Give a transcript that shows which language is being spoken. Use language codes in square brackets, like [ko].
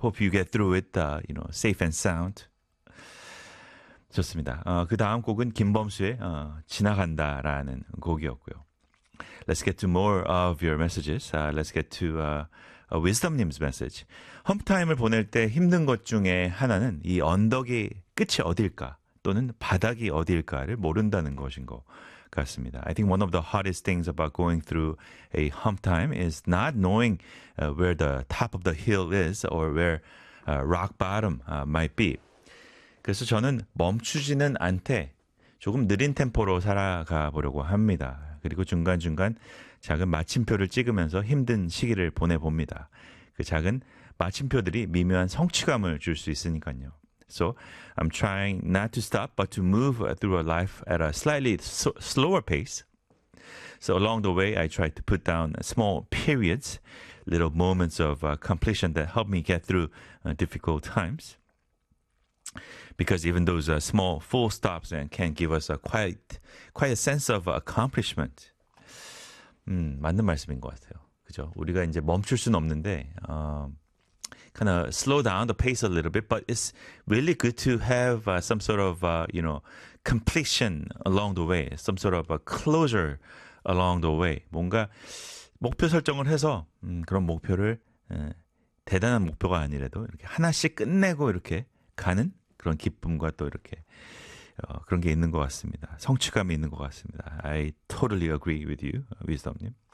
[en] Hope you get through it, you know, safe and sound. [ko] 좋습니다. 그 다음 곡은 김범수의 지나간다라는 곡이었고요. [en] Let's get to more of your messages. Let's get to Wisdom님's message. [ko] Hump time을 보낼 때 힘든 것 중에 하나는 이 언덕의 끝이 어딜까 또는 바닥이 어딜까를 모른다는 것인 것 같습니다. [en] I think one of the hardest things about going through a hump time is not knowing where the top of the hill is or where rock bottom might be. [ko] 그래서 저는 멈추지는 않되 조금 느린 템포로 살아가 보려고 합니다. 그리고 중간중간 작은 마침표를 찍으면서 힘든 시기를 보내봅니다. 그 작은 마침표들이 미묘한 성취감을 줄 수 있으니까요. [en] So I'm trying not to stop but to move through a life at a slightly slower pace. So along the way, I try to put down small periods, little moments of completion that help me get through difficult times. Because even those small full stops can give us quite a sense of accomplishment. [ko] 맞는 말씀인 것 같아요. 그죠? 우리가 이제 멈출 수는 없는데 [en] kind of slow down the pace a little bit, but it's really good to have some sort of you know completion along the way, some sort of a closure along the way. [ko] 뭔가 목표 설정을 해서 그런 목표를 대단한 목표가 아니라도 이렇게 하나씩 끝내고 이렇게 가는. 그런 기쁨과 또 이렇게 그런 게 있는 것 같습니다. 성취감이 있는 것 같습니다. [en] I totally agree with you, Wisdom님.